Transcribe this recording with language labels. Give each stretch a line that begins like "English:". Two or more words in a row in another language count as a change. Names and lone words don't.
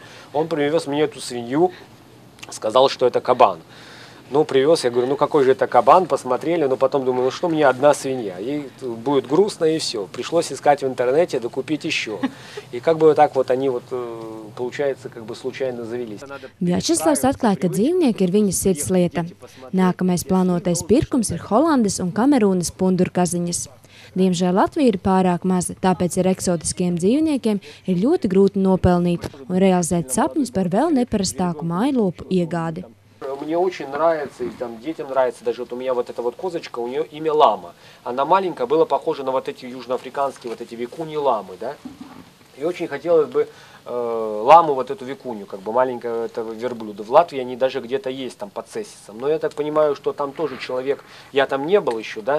Russian: Он привез мне эту свинью, сказал, что это кабан. Ну, привез, я говорю, ну какой же это кабан, посмотрели, но потом думаю, ну что мне одна свинья, ей будет грустно и все. Пришлось искать в интернете, докупить еще. И как бы вот так вот они вот, получается, как бы случайно завелись.
Latvian: Vjačeslavs atklāja, ka dzīvnieki ir viņa sirds lieta. Nākamais plānotais pirkums ir Holandes un Kamerūnas pundurkaziņas. Diemžēl Latvija ir pārāk maza, tāpēc ar eksotiskiem dzīvniekiem ir ļoti grūti nopelnīt un realizēt sapņus par vēl neparastāku mājlopu iegādi.
Russian: Мне очень нравится, и там детям нравится, даже вот у меня вот эта вот козочка, у нее имя Лама. Она маленькая, была похожа на вот эти южноафриканские, вот эти викуньи ламы, да? И очень хотелось бы ламу, вот эту викунью, как бы маленького этого верблюда. В Латвии они даже где-то есть там под Цесисом. Но я так понимаю, что там тоже человек, я там не был еще, да?